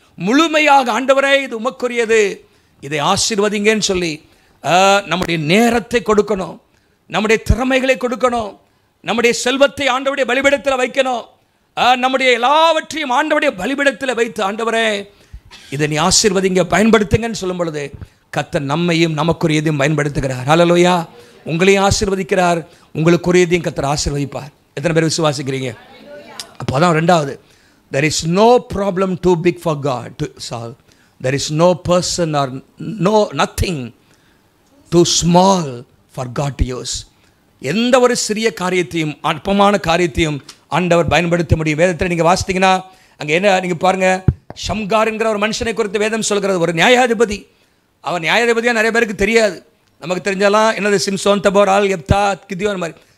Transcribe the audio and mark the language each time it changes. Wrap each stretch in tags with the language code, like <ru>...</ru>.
<ta>முழுமையாக ஆண்டவரே இது உமக்குரியது, இதை ஆசீர்வதிங்கன்னு சொல்லி நம்முடைய நேரத்தை கொடுக்கணும், நம்முடைய திறமைகளை கொடுக்கணும், நம்முடைய செல்வத்தை ஆண்டவருடைய பலிபீடத்தில் வைக்கணும். நம்முடைய எல்லாவற்றையும் ஆண்டவருடைய பலிபீடத்தில் வைத்து ஆண்டவரே இதை நீ ஆசீர்வதிங்க, பயன்படுத்துங்கன்னு சொல்லும் பொழுது கர்த்தர் நம்மையும் நமக்குரியதையும் பயன்படுத்துகிறார். ஹல்லேலூயா. உங்களையும் ஆசீர்வதிக்கிறார், உங்களுக்குரியதையும் கர்த்தர் ஆசீர்வதிப்பார். எத்தனை பேர் விசுவாசிக்கிறீங்க? அப்போ தான் 2வது,</ta> <en>there is no problem too big for God to solve. There is no person or nothing too small for God to use.</en> <ta>எந்த ஒரு சிறிய காரியத்தையும் அற்பமான காரியத்தையும் ஆண்டவர் பயன்படுத்த முடியும். வேதத்தில் நீங்கள் வாசித்தீங்கன்னா அங்கே என்ன நீங்கள் பாருங்கள், ஷம்கார் என்கிற ஒரு மனுஷனை குறித்து வேதம் சொல்கிறது. ஒரு நியாயாதிபதி. அவன் நியாயாதிபதியாக நிறைய பேருக்கு தெரியாது. நமக்கு தெரிஞ்சாலாம் என்னது, சிம்சோன், தபோரால், எப்தா, கிதியோன் மாதிரி.</ta>